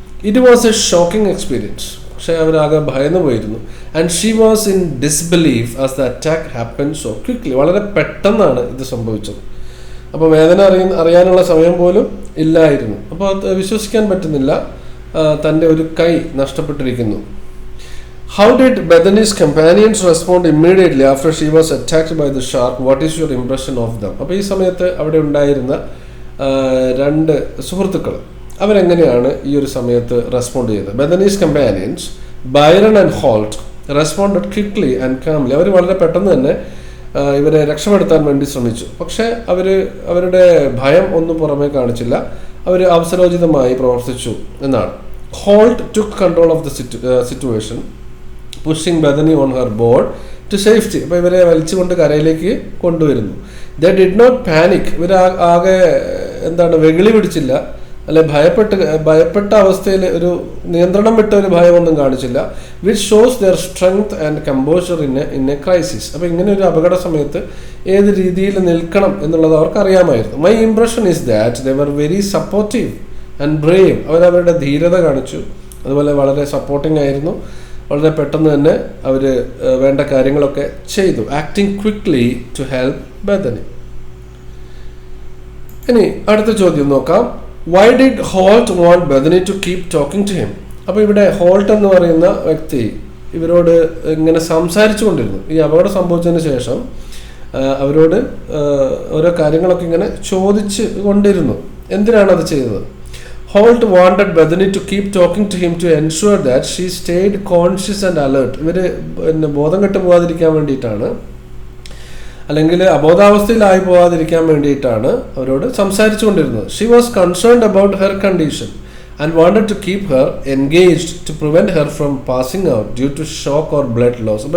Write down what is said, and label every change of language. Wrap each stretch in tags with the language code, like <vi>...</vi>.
<en>It was a shocking experience.</en> <ml>പക്ഷെ അവരാകെ ഭയന്നു പോയിരുന്നു.</ml> <en>And she was in disbelief as the attack happen so quickly.</en> <ml>വളരെ പെട്ടെന്നാണ് ഇത് സംഭവിച്ചത്. അപ്പോൾ വേദന അറിയാനുള്ള സമയം പോലും ഇല്ലായിരുന്നു. അപ്പോൾ അത് വിശ്വസിക്കാൻ പറ്റുന്നില്ല, തൻ്റെ ഒരു കൈ നഷ്ടപ്പെട്ടിരിക്കുന്നു.</ml> <en>How did Bethany's companions respond immediately after she was attacked by the shark? What is your impression of them?</en> <ml>അപ്പോൾ ഈ സമയത്ത് അവിടെ ഉണ്ടായിരുന്ന രണ്ട് സുഹൃത്തുക്കൾ അവരെങ്ങനെയാണ് ഈ ഒരു സമയത്ത് റെസ്പോണ്ട് ചെയ്തത്?</ml> <en>Bethany's companions, Byron and Holt, responded quickly and calmly.</en> <ml>അവർ വളരെ പെട്ടെന്ന് തന്നെ ഇവരെ രക്ഷപ്പെടുത്താൻ വേണ്ടി ശ്രമിച്ചു. പക്ഷേ അവരുടെ ഭയം ഒന്നും പുറമേ കാണിച്ചില്ല. അവർ അവസരോചിതമായി പ്രവർത്തിച്ചു എന്നാണ്.</ml> <en>Holt took control of the situation, pushing Bethany on her board to safety.</en> <ml>അപ്പോൾ ഇവരെ വലിച്ചുകൊണ്ട് കരയിലേക്ക് കൊണ്ടുവരുന്നു.</ml> <en>They did not panic.</en> <ml>ഇവർ ആകെ വെകിളി പിടിച്ചില്ല, അല്ലെ ഭയപ്പെട്ട അവസ്ഥയിൽ ഒരു നിയന്ത്രണം വിട്ട ഒരു ഭയമൊന്നും കാണിച്ചില്ല.</ml> <en>Which shows their strength and composure in a crisis.</en> <ml>അപ്പോൾ ഇങ്ങനെ ഒരു അപകട സമയത്ത് ഏത് രീതിയിൽ നിൽക്കണം എന്നുള്ളത് അവർക്ക് അറിയാമായിരുന്നു.</ml> <en>My impression is that they were very supportive and brave.</en> <ml>അവരവരുടെ ധീരത കാണിച്ചു, അതുപോലെ വളരെ സപ്പോർട്ടിംഗ് ആയിരുന്നു. വളരെ പെട്ടെന്ന് തന്നെ അവർ വേണ്ട കാര്യങ്ങളൊക്കെ ചെയ്തു.</ml> <en>Acting quickly to help Bethany.</en> <ml>ഇനി അടുത്ത ചോദ്യം നോക്കാം.</ml> <en>Why did Holt want Bethany to keep talking to him?</en> <ml>അപ്പോൾ ഇവിടെ ഹോൾട്ട് എന്ന് പറയുന്ന വ്യക്തി ഇവരോട് ഇങ്ങനെ സംസാരിച്ചു കൊണ്ടിരുന്നു. ഈ അപകടം സംഭവിച്ചതിന് ശേഷം അവരോട് ഓരോ കാര്യങ്ങളൊക്കെ ഇങ്ങനെ ചോദിച്ച് കൊണ്ടിരുന്നു. എന്തിനാണ് അത് ചെയ്തത്?</ml> <en>Holt wanted Bethany to keep talking to him to ensure that she stayed conscious and alert.</en> <ml>ഇവർ ബോധം കെട്ട് പോകാതിരിക്കാൻ വേണ്ടിയിട്ടാണ്, അല്ലെങ്കിൽ അബോധാവസ്ഥയിലായി പോകാതിരിക്കാൻ വേണ്ടിയിട്ടാണ് അവരോട് സംസാരിച്ചു കൊണ്ടിരുന്നത്.</ml> <en>She was concerned about her condition and wanted to keep her engaged to prevent her from passing out due to shock or blood loss.</en>